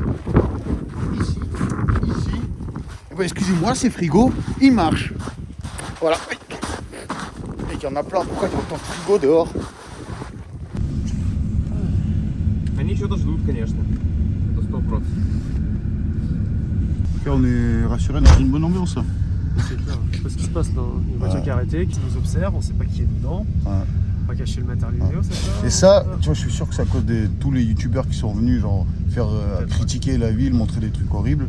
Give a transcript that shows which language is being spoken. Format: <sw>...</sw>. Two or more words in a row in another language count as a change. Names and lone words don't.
<fr>Ici. Et ben, excusez-moi, ces frigos, ils marchent. Voilà. Et il y en a plein. Pourquoi il y a autant de frigos dehors?</fr> <ru>Они что-то ждут, конечно. Это 100%.</ru> <fr>On est rassuré dans une bonne ambiance. Là. C'est clair. Ce qui se passe dans une voiture qui est arrêtée, qui nous observe, on sait pas qui est dedans. Ouais. On va cacher le matériel vidéo, c'est ça? Et ça, tu vois, je suis sûr que c'est à cause de tous les youtubeurs qui sont venus genre, faire critiquer la ville, montrer des trucs horribles.</fr>